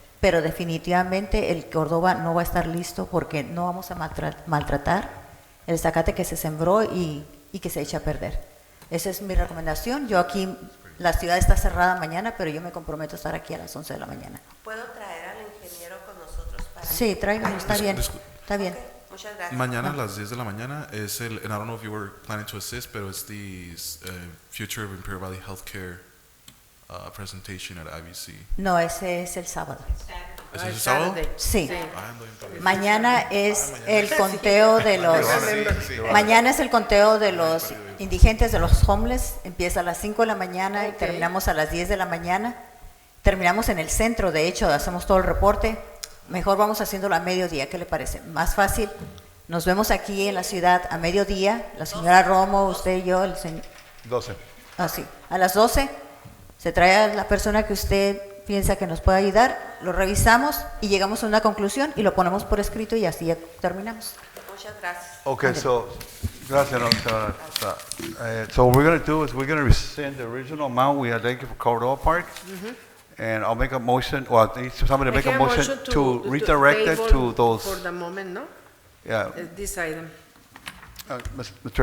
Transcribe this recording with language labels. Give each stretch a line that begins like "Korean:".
Spanish: Pero definitivamente el Córdoba no va a estar listo porque no vamos a maltratar el zacate que se sembró y que se echa a perder. Esa es mi recomendación. Yo aquí, la ciudad está cerrada mañana, pero yo me comprometo a estar aquí a las 11 de la mañana. ¿Puedo traer al ingeniero con nosotros para...? Sí, tráiganlo, está bien, está bien. Ok, muchas gracias. Mañana a las 10 de la mañana es
English: and I don't know if you were planning to assist,
Spanish: pero
English: it's the Future of Imperial Valley Healthcare presentation at IBC.
Spanish: No, ese es el sábado. ¿Es el sábado? Sí. Ah, ando bien perdido. Mañana es el conteo de los... Sí. Mañana es el conteo de los indigentes, de los homeless. Empieza a las 5 de la mañana y Ok. terminamos a las 10 de la mañana. Terminamos en el centro, de hecho, hacemos todo el reporte. Mejor vamos haciéndolo a mediodía, ¿qué le parece? Más fácil. Nos vemos aquí en la ciudad a mediodía. La señora Romo, usted y yo, el señor... 12. Así, a las 12 se trae a la persona que usted piensa que nos puede ayudar, lo revisamos y llegamos a una conclusión y lo ponemos por escrito y así ya terminamos. Muchas gracias.
English: Okay, so,
Spanish: gracias, no, señora.
English: So what we're going to do is we're going to rescind the original amount we identified for Cordova Park. And I'll make a motion, or I need somebody to make a motion to redirect it to those. For the moment, ¿no? Yeah. This item. Mr.